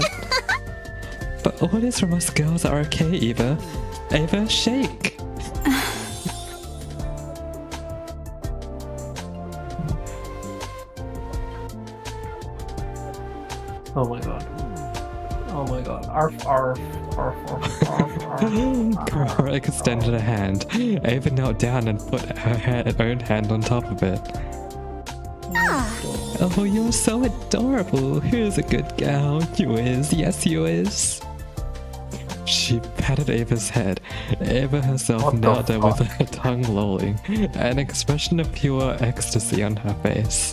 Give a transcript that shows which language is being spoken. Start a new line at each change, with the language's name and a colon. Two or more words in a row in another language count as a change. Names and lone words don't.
English: But orders from us girls are okay, Eva. Ava, shake! Oh my god. Oh my god. Arf, arf, arf, arf, arf, arf. Cora extended a hand. Ava knelt down and put her own hand on top of it. Oh, you're so adorable. Who's a good gal? You is. Yes, you is. She patted Ava's head. Ava herself knelt there with her tongue lolling, an expression of pure ecstasy on her face.